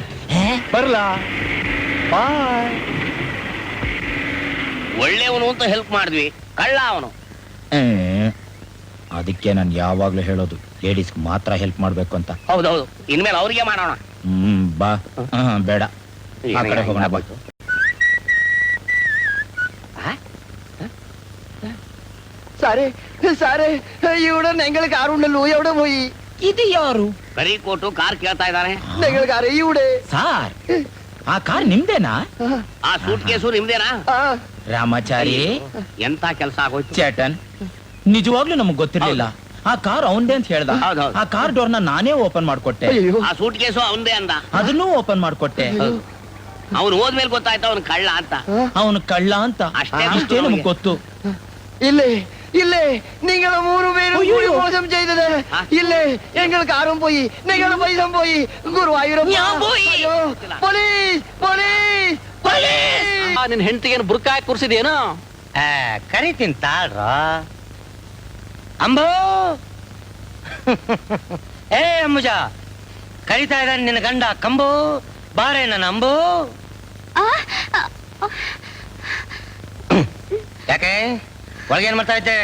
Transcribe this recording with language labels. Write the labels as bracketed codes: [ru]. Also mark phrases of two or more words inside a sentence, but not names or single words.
[kn] ಬರ್ಲಾ? ಬಾಯ್. ಒಳ್ಳೆಯವನು ಅಂತ ಹೆಲ್ಪ್ ಮಾಡಿದ್ವಿ, ಕಳ್ಳ ಅವನು. ಅದಕ್ಕೆ ನಾನು ಯಾವಾಗ್ಲೂ ಹೇಳೋದು, ಲೇಡೀಸ್ ಮಾತ್ರ ಹೆಲ್ಪ್ ಮಾಡ್ಬೇಕು ಅಂತ. ಹೌದೌದು, ಇನ್ಮೇಲೆ ಅವ್ರಿಗೆ ಮಾಡೋಣ. ಬಾ. ಬೇಡ, ಆ ಕಡೆ ಹೋಗೋಣ ಬಾ. [ml] സാറേ സാറേ ഇവിടെ ഞങ്ങൾക്ക് ആരുണ്ടല്ലോ എവിടെ പോയി [kn] ಇದು ಯಾರು? ಕರಿ ಕೋಟು ಕಾರ್ ಕೇಳ್ತಾ ಇದ್ದಾರೆ. [ml] ഞങ്ങൾക്ക് ആരേ ഇവിടെ [kn] ಸಾರ್, ಆ ಕಾರ್ ನಿಮ್ದೇನಾ? ಆ ಸೂಟ್ ಕೇಸು ನಿಮ್ದೇನಾ? ರಾಮಾಚಾರಿ, ಎಂತ ಕೆಲಸ ಆಗೋಯ್ತು? ಚೇತನ್, ನಿಜವಾಗ್ಲೂ ನಮಗ್ ಗೊತ್ತಿರ್ಲಿಲ್ಲ. ಆ ಕಾರ್ ಅವಂದೇ ಅಂತ ಹೇಳ್ದ. ಹೌದೌದು. ಆ ಕಾರ್ ಡೋರ್ ನಾನೇ ಓಪನ್ ಮಾಡ್ಕೊಟ್ಟೆ. ಆ ಸೂಟ್ ಕೇಸು ಅವಂದೇ ಅಂದ. ಅದನ್ನೂ ಓಪನ್ ಮಾಡ್ಕೊಟ್ಟೆ. ಅವನು ಹೋದ್ಮೇಲೆ ಗೊತ್ತಾಯ್ತು ಅವನು ಕಳ್ಳ ಅಂತ. ಅವನು ಕಳ್ಳ ಅಂತ ಅಷ್ಟೇ ಅಷ್ಟೇ ನಮಗ್ ಗೊತ್ತು. [ml] ഇല്ലേ ഇല്ലേ നിങ്ങൾ മൂന്ന് പേരും കൂടി മോശം ചെയ്തത് ഇല്ലേ ഞങ്ങൾക്ക് ആരും പോയി നിങ്ങളുടെ പൈസ പോയി ഗുരുവായൂരപ്പ അയ്യോ, പോലീസ് പോലീസ് പോലീസ് [kn] ನಿನ್ ಹೆಂಡತಿಗೇನು ಬುರ್ಕ ಹಾಕಿ ಕೂರ್ಸಿದೇನೋ? ಕರಿತೀನಿ ತಾಳ್ರ ಅಂಬೋ ಏ ಅಂಬುಜ ಕರಿತಾ ಇದ್ದಾನೆ ನಿನ್ನ ಗಂಡ ಕಂಬು ಬಾರೆ ನನ್ನ ಅಂಬು. ಯಾಕೆ ಒಳಗೆ ಏನ್ ಮಾಡ್ತಾ ಇದ್ದೆ?